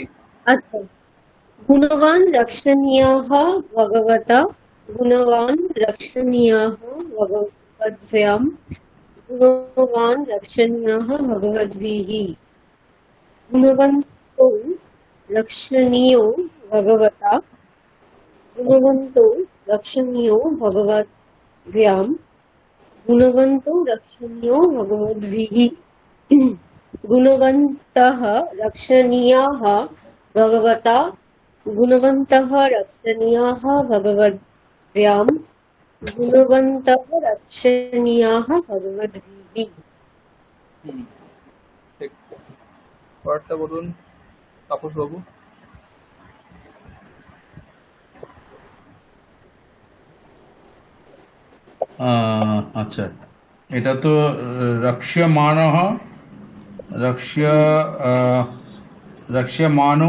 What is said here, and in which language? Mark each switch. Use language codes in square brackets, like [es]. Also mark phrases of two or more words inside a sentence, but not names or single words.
[sa] আচ্ছা। গুণবান রক্ষণীয়াः ভগবতা গুণবান রক্ষণীয়াः ভগবদ্ভ্যাম গুণবান রক্ষণীয়াः ভগবদ্ভিः গুণবন্তौ রক্ষণীयो ভগবতা গুণবন্তौ রক্ষণীयो ভগবদ্ভ্যাম গুণবন্তौ রক্ষণীयो ভগবদ্ভিः गुणवन्तः रक्षणीयाः भगवता गुणवन्तः रक्षणीयाः भगवद्भ्यां गुणवन्तः रक्षणीयाः भगवद्भिः। [bn] হুম, ঠিক। পরেরটা বলুন তাপস বাবু। আচ্ছা, এটা তো [sa] রক্ষ্যমাণः রক্ষ্য রক্ষ্যমাণো